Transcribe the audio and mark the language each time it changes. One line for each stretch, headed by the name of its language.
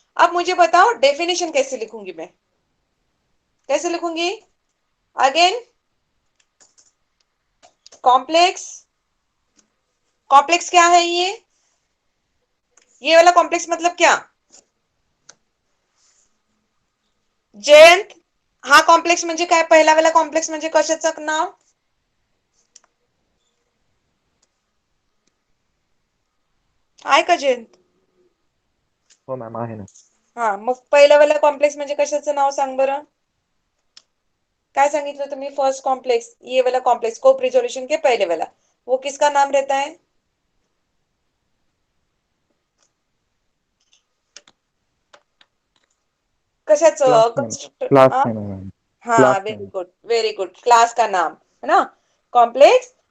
Hindi: अब मुझे बताओ डेफिनेशन कैसे लिखूंगी मैं? कैसे लिखूंगी? Again complex. कॉम्प्लेक्स क्या है? ये वाला कॉम्प्लेक्स मतलब क्या?
Marathi: जयंत, हा कॉम्प्लेक्स म्हणजे काय? पहिला वाला कॉम्प्लेक्स म्हणजे कशाचं नाव? आहे का जयंत? हो मॅम, आहे ना. हा, मग पहिला वाला कॉम्प्लेक्स म्हणजे कशाचं नाव सांग बरं? काय सांगितलं तुम्ही?
Hindi: फर्स्ट कॉम्प्लेक्स, ये वाला कॉम्प्लेक्स कोप रिजोल्यूशन के पहले वाला, वो किसका नाम रहता है?
Marathi: कशाचं? कंस्ट्रक्टर. क्लास आहे मॅम.
Hindi: हाँ, very good very good, class का नाम है ना, कॉम्प्लेक्स.